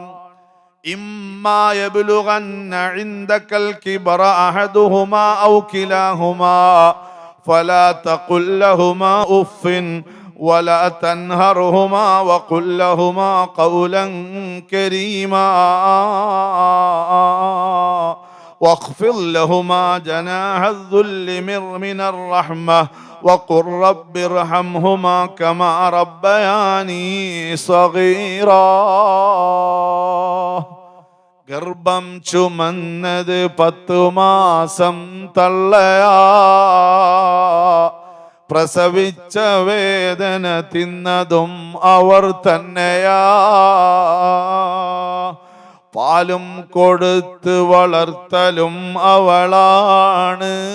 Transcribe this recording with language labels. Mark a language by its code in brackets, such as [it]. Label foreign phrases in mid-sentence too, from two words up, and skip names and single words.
[ar] إما يبلغن عندك الكبر أحدهما أو كلاهما فلا تقل لهما أف ولا تنهرهما وقل لهما قولا كريما واخفض لهما جناح الذل من الرحمة وقل رب ارحمهما كما ربياني صغيرا. [ml] ഗർഭം ചുമന്നത് 10 മാസം തള്ളയാ, പ്രസവിച്ച വേദന തിന്നതും അവർ തന്നെയാ. പാലും കൊടുത്ത് വളർത്തലും അവളാണ്.